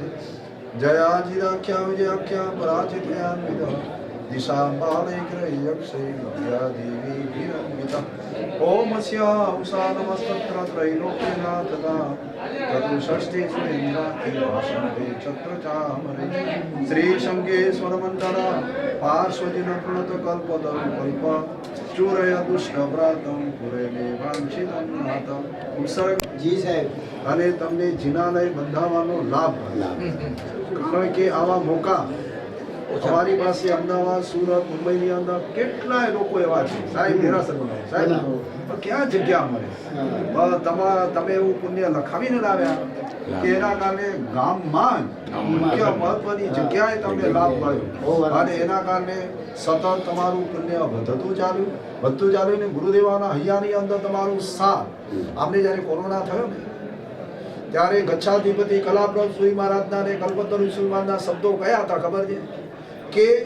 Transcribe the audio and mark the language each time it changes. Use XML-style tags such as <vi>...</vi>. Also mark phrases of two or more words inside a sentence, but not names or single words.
<sa>जयाजिराख्या विजयाख्या पराजितयान्वितः दिशां बालैग्रह्यक्षै विद्यादेवी विरन्विता ओम अस्या उषा नमस्तत्र त्रैलोक्यनाथदा चतुष्षष्टि सुरेन्द्राति भाषन्ते छत्रचामरे श्रीशङ्केश्वरमण्डल पार्श्वजिन प्रणतकल्पतरुकल्प चूरय दुष्टव्रातं पुरेणे वाञ्छितं नाथं ઉપસર્ગ</sa> <gu>જી સાહેબ અને તમને જિનાલય બંધાવવાનો લાભ કારણ કે આવા મોકા અમારી પાસે અમદાવાદ સુરત મુંબઈની અંદર કેટલાય લોકો એવા છે સાહેબ દેરાસર બનાવે સાહેબ પણ ક્યાં જગ્યા મળે તમે એવું પુણ્ય લખાવીને લાવ્યા કે એના કારણે ગામમાં મુખ્ય મહત્વની જગ્યાએ તમને લાભ મળ્યો અને એના કારણે સતત તમારું પુણ્ય વધતું ચાલ્યું ને ગુરુદેવાના હૈયાની અંદર તમારું સાથ આપણે જ્યારે કોરોના થયો ને ત્યારે ગચ્છાધિપતિ કલાપ્રભ સુરી મહારાજના ને કલ્પતરુ સુરી મહારાજના શબ્દો કયા હતા ખબર છે કે</gu>